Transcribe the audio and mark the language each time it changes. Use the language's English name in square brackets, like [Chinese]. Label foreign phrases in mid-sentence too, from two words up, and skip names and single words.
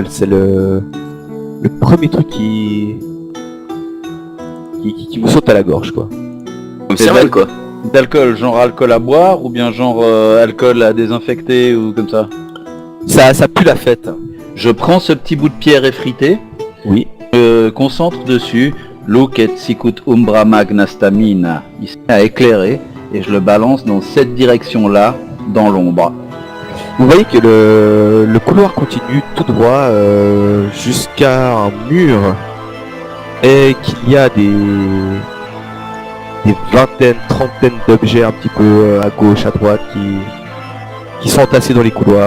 [French] C'est le premier truc qui vous saute à la gorge, quoi. Comme C'est cervelle, vrai. quoi. D'alcool, genre alcool à boire ou bien genre alcool à désinfecter ou comme ça. Ça pue la fête. Je prends ce petit bout de pierre effritée, Oui. je concentre dessus, [Latin] Lucet sicut umbra magna stamina, [French] il se met à éclairer et je le balance dans cette direction-là, dans l'ombre. Vous voyez que le couloir continue tout droit jusqu'à un mur et qu'il y a des vingtaines, trentaines d'objets un petit peu à gauche, à droite qui sont entassés dans les couloirs.